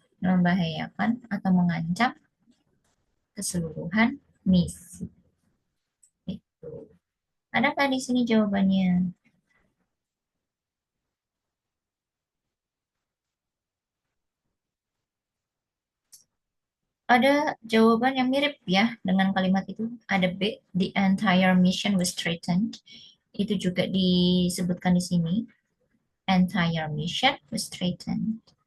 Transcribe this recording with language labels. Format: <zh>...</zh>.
<id>membahayakan atau mengancam keseluruhan misi. Itu. Adakah di sini jawabannya? Ada jawaban yang mirip ya dengan kalimat itu. Ada B,</id> <en>the entire mission was threatened.</en> <id>Itu juga disebutkan di sini.</id> <en>Entire mission was threatened.</en>